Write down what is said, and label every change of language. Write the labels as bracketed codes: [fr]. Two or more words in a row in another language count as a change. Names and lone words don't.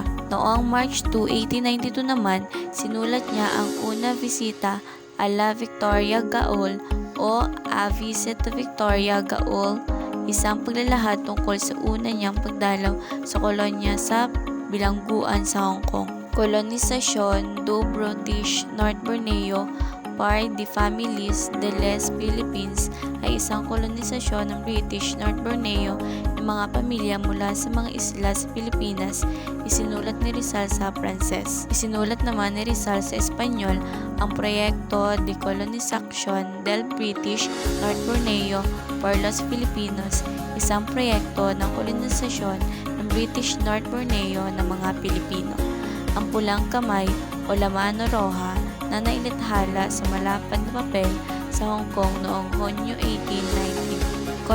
[tl] Noong March 2, 1892 naman, sinulat niya ang Una Visita a la Victoria Gaol o A Visit to Victoria Gaol, isang paglalahad tungkol sa una niyang pagdalaw sa kolonya sa bilangguan sa Hong Kong. Kolonisasyon do British North Borneo par de Families de les Philippines ay isang kolonisasyon ng British North Borneo ng mga pamilya mula sa mga isla sa Pilipinas. Isinulat ni Rizal sa Pranses. Isinulat naman ni Rizal sa Espanyol ang proyekto de colonización del British North Borneo por los Filipinos, isang proyekto ng kolonisasyon ng British North Borneo ng mga Pilipino. Ang pulang kamay o La Mano Roja na nailathala sa malapad na papel sa Hong Kong noong Hunyo 1890.